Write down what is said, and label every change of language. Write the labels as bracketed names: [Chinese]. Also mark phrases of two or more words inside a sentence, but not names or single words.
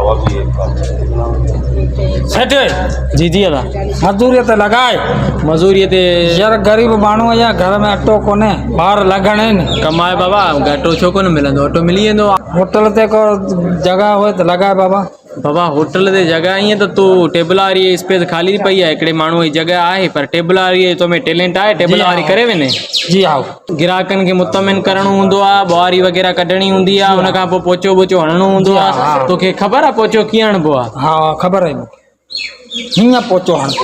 [Sindhi] सेठ जी जी अदा मजदूरी ते लगाए मजूरी ते यार गरीब माण्हू या घर में अटो कोने ॿार लगण आहिनि कमाए बाबा घटो छो कोन मिलंदो ऑटो मिली वेंदो होटल ते को जगह होए त लगाए बाबा बाबा होटल ते जगह ईअं त तूं टेबल वारी स्पेस खाली पई आहे हिकिड़े माण्हूअ जी जगह आहे पर टेबल वारी तो में टैलेंट आहे टेबल वारी करे वञे जी आओ ग्राहकनि खे मुतमिन करणो हूंदो आहे ॿुहारी वग़ैरह कढणी हूंदी आहे हुन खां पोइ पोचो वोचो हणणो हूंदो आहे तोखे ख़बर आहे पोचो कीअं हणबो आहे हा ख़बर आहे मूंखे हीअं पोचो हणबो